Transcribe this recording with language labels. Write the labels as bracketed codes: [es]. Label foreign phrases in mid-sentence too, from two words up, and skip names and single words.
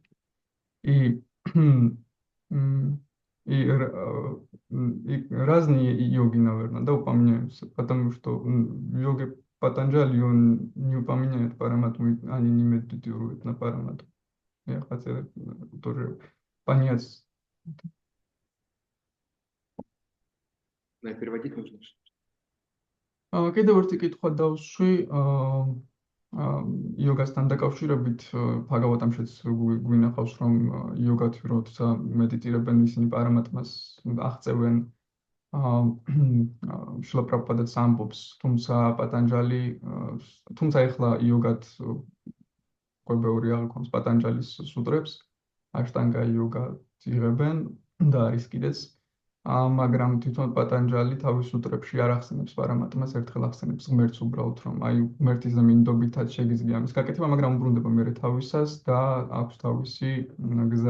[ru] И разные йоги, наверное, да, упоминаются, потому что в йоге Патанджали он не упоминает параматму, они не медитируют на параматму. Я хотел тоже понять. Переводить нужно. [ka] კიდევ ერთი კითხვა დავსვი იოგასთან დაკავშირებით, ბჰაგავატამშიც გვინახავს, რომ იოგათი როცა მედიტირებენ, ისინი პარამატმას აღწევენ. შრილა პრაბჰუპადაც ამბობს, თუმცა პატანჯალი, თუმცა ეხლა იოგათ ყოველგვარი აღქონს პატანჯალის სუტრებს, აშტანგა იოგა იღებენ და არის კიდეც, მაგრამ თვითონ პატანჯალი თავის სუტრებში არ ახსენებს პარამატმას, ერთხელ ახსენებს ღმერთს უბრალოდ, რომ აი ღმერთის მინდობითაც შეგიძლია ამის გაკეთება, მაგრამ უბრუნდება მერე თავისას და აქვს თავისი გზა.